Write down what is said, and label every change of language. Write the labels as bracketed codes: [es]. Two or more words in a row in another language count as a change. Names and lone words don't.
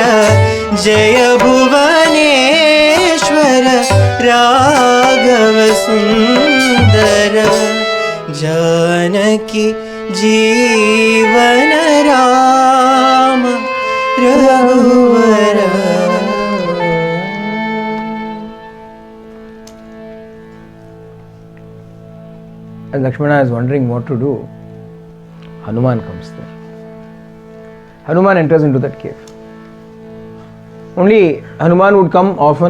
[hi] जय भुवनेश्वर राघव सुंदर. जानकी जीवन राम रघुवर. [en] And Lakshmana is wondering what to do. Hanuman comes there. Hanuman enters into that cave. Only Hanuman would come often.